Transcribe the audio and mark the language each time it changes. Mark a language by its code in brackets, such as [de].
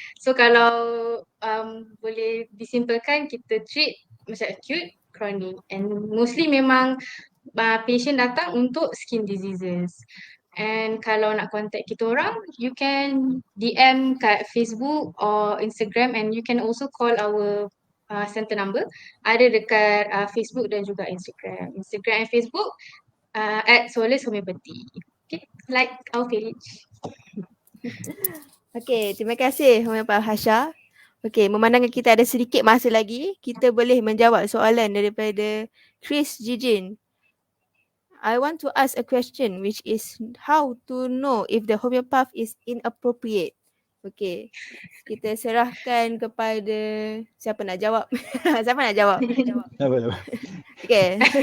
[ms] So kalau boleh disimpulkan, kita treat macam acute, chronic and mostly memang patient datang untuk skin diseases. [en] And [ms] kalau nak contact kita orang, [en] you can DM kat Facebook or Instagram and you can also call our center number. [ms] Ada dekat Facebook dan juga Instagram. [en] Instagram and Facebook at Solace Homeopathy. Okay, like our page. [ms] Okey, terima kasih Homeopath Hasha. Okey, memandangkan kita ada sedikit masa lagi, kita boleh menjawab soalan daripada Chris Jijin. [en] I want to ask a question which is how to know if the homeopath is inappropriate. [ms] Okey, kita serahkan kepada siapa nak jawab. Siapa nak jawab? Apa? Okey.